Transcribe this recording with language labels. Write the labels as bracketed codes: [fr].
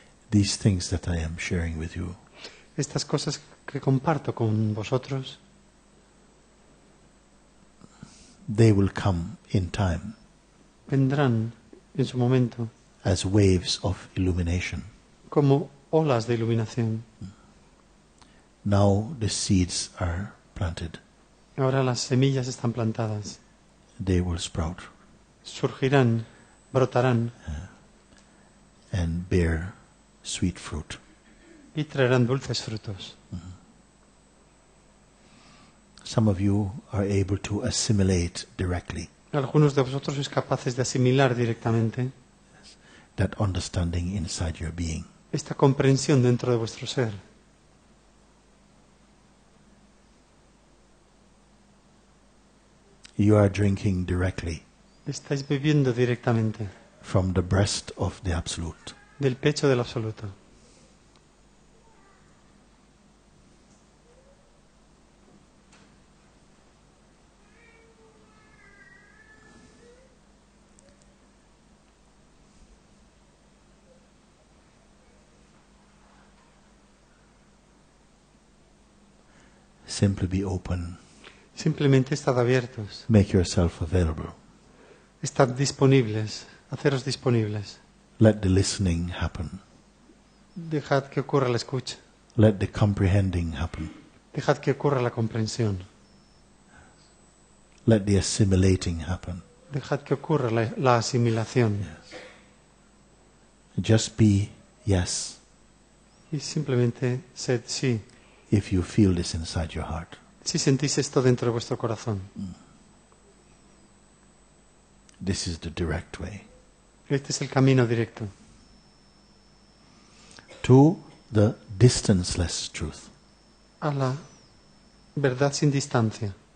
[en] These things that I am sharing with you [es] Estas cosas que comparto con vosotros, [en] they will come in time [es] vendrán en su momento [en] as waves of illumination. [es] como olas de iluminación. [en] Now the seeds are planted. [es] Ahora las semillas están plantadas, [en] They will sprout [es] surgirán, brotarán [en] and bear sweet fruit. [es] y traerán dulces frutos. [en] Some of you are able to assimilate directly [es] Algunos de vosotros sois capaces de asimilar directamente [en] that understanding inside your being. [es] esta comprensión dentro de vuestro ser. [en] You are drinking directly [es] Estáis bebiendo directamente [en] from the breast of the Absolute. [es] del pecho del absoluto. [en] Simply be open. [es] Simplemente estad abiertos, [en] Make yourself available. [es] estad disponibles, haceros disponibles. [en] Let the listening happen. [es] Dejad que ocurra la escucha, [en] Let the comprehending happen. [es] dejad que ocurra la comprensión, [en] Let the assimilating happen. [es] dejad que ocurra la asimilación. [en] Just be yes [es] Y simplemente sed sí, [en] if you feel this inside your heart. [es] si sentís esto dentro de vuestro corazón. [en] this is the direct way. [es] Este es el camino directo. [en] To the distanceless truth. [es] A la verdad sin distancia.